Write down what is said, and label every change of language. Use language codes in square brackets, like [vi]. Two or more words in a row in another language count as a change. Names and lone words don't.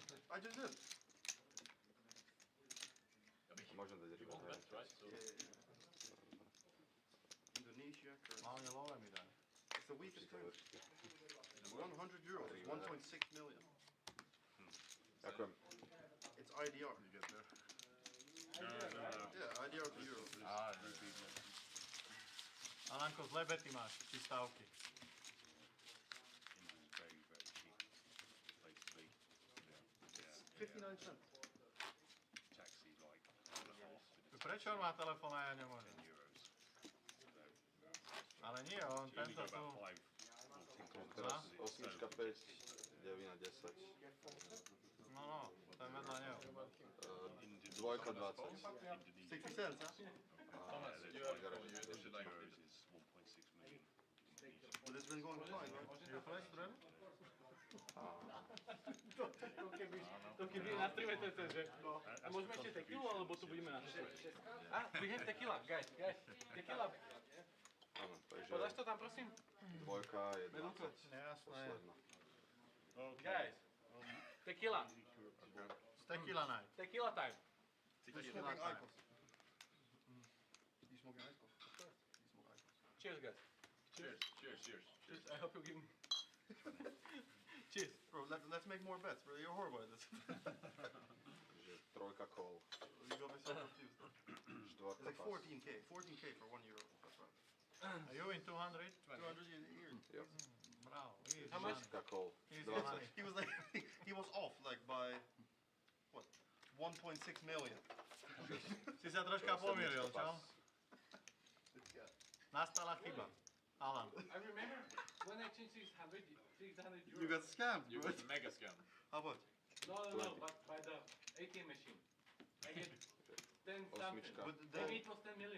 [en] I just did. [sk] Možno dať [en] You won [sk] rýchlo. [en] that, right? So Indonesia currency. [sk] Hlavne love mi daj. [en] It's the weakest currency. 100 euros, 1.6 million. [sk] Ďakujem. [en] It's IDR. Yeah, IDR to euro. [sk] Alanko, zlé bety máš, či stávky. [en] It's 59 cents. [sk] Prečo on má telefón a ja nemôžem? Ale nie, on tento tu... Teraz 8, 5, 9, 10. No, to je vedľa neho. Dvojka 20. [en] 60 cents, huh? But it's been going fine, right? You flash drill? [sk] To keby na streame to je, že... A môžeme ešte tequilu, alebo tu budeme na streame? [en] We have tequila, guys. Tequila. [sk] Áno, takže Podáš to tam, prosím? dvojka je 20. Jasné. Posledná. [en] Guys. Tequila. Tequila night. Tequila time. They're smoking Icos. You smoking Icos? Of course. You smoke Icos. Cheers, guys. cheers, cheers, cheers. Cheers. I hope you give me... Cheers. Bro, let's make more bets, bro. You're horrible at this. [sk] Takže trojka kol. [en] You got me so confused. It's [sk] Štvorka [en] like [sk] pas. [en] 14k. 14k for 1 euro. That's right. Are you in 200? 200 a year. Yep. Bravo. Easy How much? money. [sk] Šestka kol. [en] Easy 20. money. He was like, he was off like by, what, 1.6 million. [sk] Si sa troška pomýlil, čo? [en] This guy. [sk] Nastala chyba. Alan. [en] I remember when I changed 600 You got scammed, You bro. got the mega scam. How much? No, but by the ATM machine. I get 10 something. [sk] Osmička. [en] But Maybe it was 10 million.